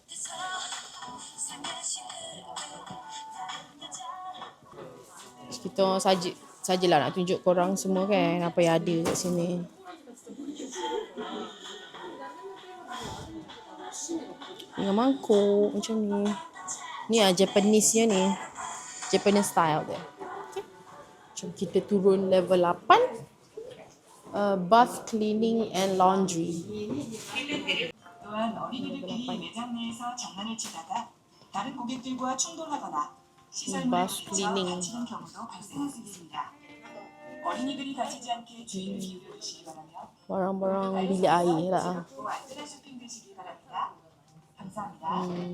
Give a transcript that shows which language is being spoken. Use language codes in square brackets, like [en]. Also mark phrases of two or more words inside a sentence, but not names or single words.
[ms] Kita sajalah nak tunjuk korang semua kan apa yang ada kat sini. Dengan mangkuk macam ni. Ni Japanese-nya ni. [en] Japanese style [ms] dia. Okay. Jom kita turun level 8. [en] Bath cleaning and laundry. [ko] 또한 어린이들끼리 매장 내에서 장난을 치다가 다른 고객들과 충돌하거나 시설 문을 부딪혀 다치는 경우도 발생할 수 있습니다. 어린이들이 다치지 않게 주의를 기울여 주시기 바라며 [ms] Barang-barang bilik air lah. [ko] 또 안전한 쇼핑 되시기 바랍니다. 감사합니다.